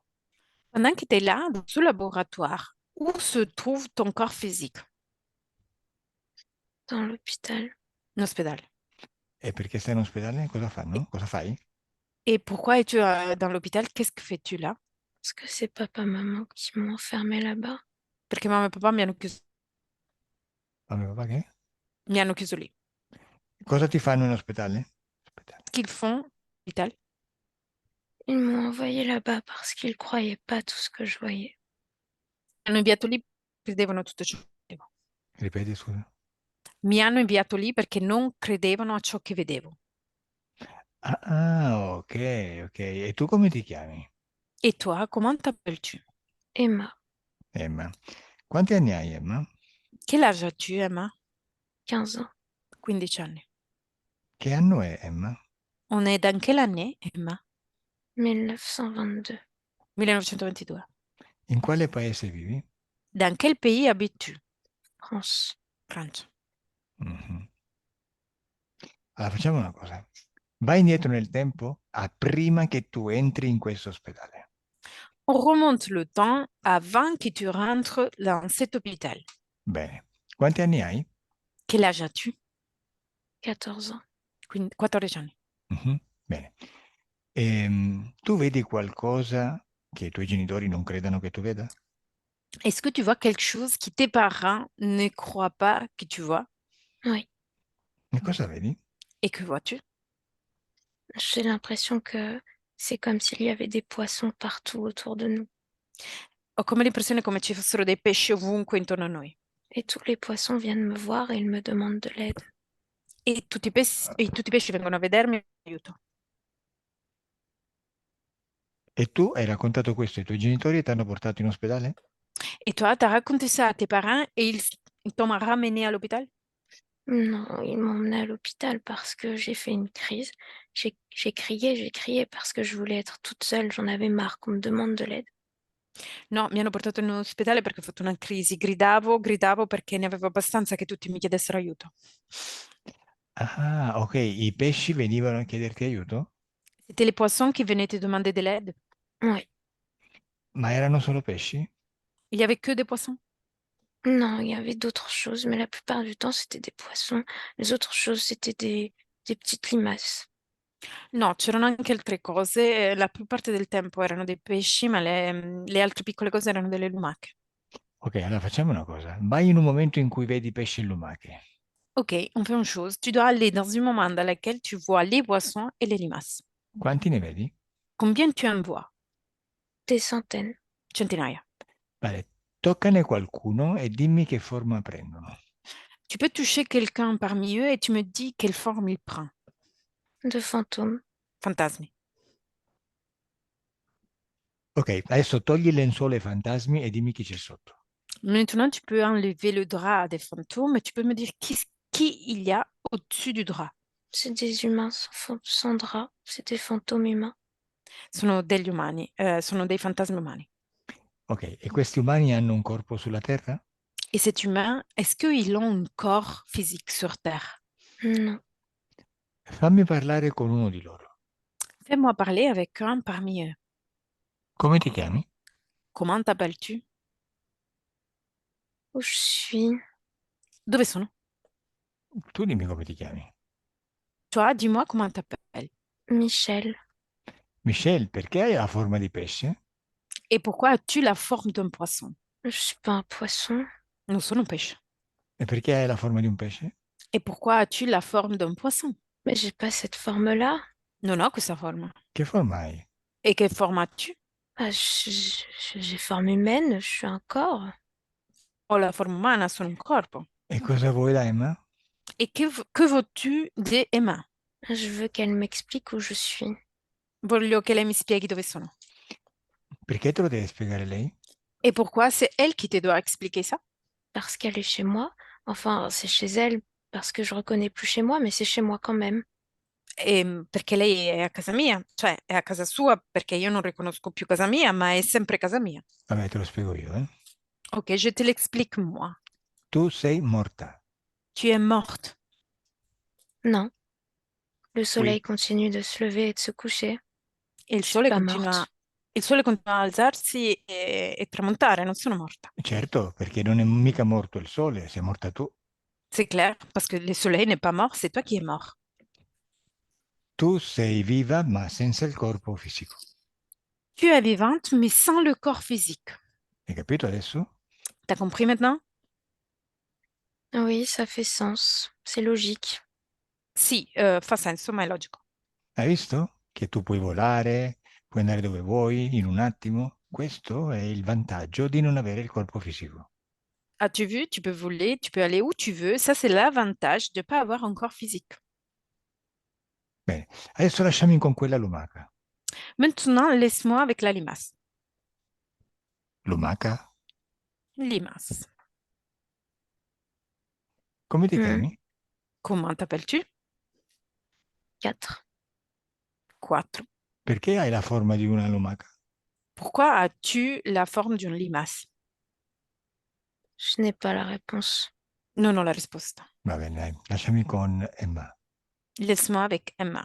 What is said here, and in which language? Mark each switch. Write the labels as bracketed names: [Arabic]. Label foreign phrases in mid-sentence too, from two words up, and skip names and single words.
[French] Pendant que tu es là, dans ce laboratoire, où se trouve ton corps physique? Dans l'hôpital. [Italian] In ospedale. E perché stai in ospedale? Cosa fanno? Cosa fai? [French] Et pourquoi es-tu dans l'hôpital? Qu'est-ce que fais-tu là? Parce que c'est papa-maman qui m'ont enfermé là-bas. [Italian] Perché mamma e papà Mamma e papà che? mi hanno chiuso lì. Cosa ti fanno in ospedale? Ospedale. [French] Qu'ils font, l'hôpital? Ils m'ont envoyé là-bas parce qu'ils croyaient pas tout ce que je voyais. [Italian] Mi hanno inviato lì perché credevano a tutto ciò che vedevo. Ripeti, scusa. Mi hanno inviato lì perché non credevano a ciò che vedevo. Ok, ok. E tu come ti chiami? [French] Et toi, comment t'appelles-tu? Emma, [Italian] Emma. Quanti anni hai, Emma? [French] Quel âge as-tu, Emma? 15 ans. [Italian] 15 anni. Che anno è, Emma? [French] On est dans quelle année, Emma? 1922. 1922. [Italian] In quale paese vivi? [French] Dans quel pays habites-tu? France. [Italian] Francia. Mhm. Allora, facciamo una cosa. Vai indietro nel tempo a prima che tu entri in questo ospedale. [French] On remonte le temps avant que tu rentres dans cet hôpital. [Italian] Bene. Quanti anni hai? [French] Quel âge as-tu? 14 ans. [Italian] 14 anni. Mhm. Bene. Tu vedi qualcosa che i tuoi genitori non credano che tu veda? [French] Est-ce que tu vois quelque chose que tes parents ne croient pas que tu vois? Oui. [Italian] E cosa vedi? [French] Et que vois-tu? J'ai l'impression que c'est comme s'il y avait des poissons partout autour de nous. [Italian] Ho come l'impressione come ci fossero dei pesci ovunque intorno a noi. [French] Et tous les poissons viennent me voir et ils me demandent de l'aide. [Italian] E tutti i pesci vengono a vedermi e mi aiuto. E tu hai raccontato questo ai tuoi genitori e ti hanno portato in ospedale? [French] Et toi, t'as raconté ça à tes parents et ils t'ont ramené à l'hôpital? Non, ils m'ont emmenée à l'hôpital parce que j'ai fait une crise. J'ai crié parce que je voulais être toute seule. J'en avais marre qu'on me demande de l'aide. [Italian] No, mi hanno portato in ospedale perché ho fatto una crisi. Gridavo perché ne avevo abbastanza che tutti mi chiedessero aiuto. Ah, ok. I pesci venivano a chiederti aiuto? [French] C'était les poissons qui venaient te demander de l'aide? Oui. [Italian] Ma erano solo pesci? [French] Il y avait que des poissons? Non, il y avait d'autres choses, mais la plupart du temps, c'était des poissons. Les autres choses, c'était des petites limaces. [Italian] No, c'erano anche altre cose. La più parte del tempo erano dei pesci, ma le altre piccole cose erano delle lumache. Ok, allora facciamo una cosa. Vai in un momento in cui vedi pesci e lumache. [French] Ok, on fait une chose. Tu dois aller dans un moment dans lequel tu vois les poissons et les limaces. [Italian] Quanti ne vedi? [French] Combien tu en vois? Des centaines. [Italian] Centinaia. Vale, Toccane qualcuno e dimmi che forma prendono. [French] Tu peux toucher quelqu'un parmi eux et tu me dis quelle forme il prend. De fantômes. [Italian] Fantasmi. Ok, adesso togli il lenzuolo ai fantasmi e dimmi chi c'è sotto. [French] Maintenant, tu peux enlever le drap des fantômes et tu peux me dire qui il y a au-dessus du drap. C'est des humains sans drap. C'est des fantômes humains. [Italian] Sono degli umani, sono dei fantasmi umani. Ok, e questi umani hanno un corpo sulla Terra? [French] Et cet humain, est-ce qu'ils ont un corps physique sur Terre? Non. [Italian] Fammi parlare con uno di loro. [French] Fais-moi parler avec un parmi eux. [Italian] Come ti chiami? [French] Comment t'appelles-tu? Où je suis? [Italian] Dove sono? Tu dimmi come ti chiami. [French] Toi, dis-moi comment t'appelles. Michel. [Italian] Michelle, perché hai la forma di pesce? [French] Et pourquoi as-tu la forme d'un poisson? Je suis pas un poisson. Nous sommes un pêche. [Italian] E perché hai la forma di un pesce? [French] Et pourquoi as-tu la forme d'un poisson? Mais j'ai pas cette forme-là. [Italian] Non ho questa forma. Che forma hai? [French] Et quelle forme as-tu? Ah, j'ai forme humaine. Je suis un corps. [Italian] Ho la forma umana, sono un corpo. E cosa vuoi da Emma? [French] Et que veux-tu di Emma? Je veux qu'elle m'explique où je suis. [Italian] Voglio che lei mi spieghi dove sono. Perché te lo deve spiegare lei? [French] Et pourquoi c'est elle qui te doit expliquer ça? Parce qu'elle est chez moi. Enfin, c'est chez elle parce que je reconnais plus chez moi, mais c'est chez moi quand même. [Italian] Perché lei è a casa mia, cioè è a casa sua perché io non riconosco più casa mia, ma è sempre casa mia. Vabbè, te lo spiego io, eh. [French] Ok, je te l'explique moi. [Italian] Tu sei morta. [French] Tu es morte. Non. Le Oui. soleil continue de se lever et de se coucher. [Italian] E [French] Je suis pas morte. [Italian] il sole continua a alzarsi e tramontare, non sono morta. Certo, perché non è mica morto il sole, sei morta tu. [French] C'est clair, parce que le soleil n'est pas mort, c'est toi qui es mort. [Italian] Tu sei viva ma senza il corpo fisico. [French] Tu es vivante, mais sans le corps physique. [Italian] Hai capito adesso? [French] T'as compris maintenant? Oui, ça fait sens. C'est logique. [Italian] Sì, fa senso, ma è logico. Hai visto? Che tu puoi volare, puoi andare dove vuoi in un attimo. Questo è il vantaggio di non avere il corpo fisico. [French] As-tu vu? Tu peux voler, tu peux aller où tu veux. Ça, c'est l'avantage de ne pas avoir un corps physique. [Italian] Bene, adesso lasciami con quella lumaca. [French] Maintenant, laisse-moi avec la limace. [Italian] Lumaca? [French] Limace. [Italian] Come ti Mm. chiami? [French] Comment t'appelles-tu? 4. 4. [Italian] Perché hai la forma di una lumaca? [French] Pourquoi as-tu la forme d'une limace? Je n'ai pas la réponse. [Italian] Non ho la risposta. Va bene, dai, lasciami con Emma. [French] Laisse-moi avec Emma.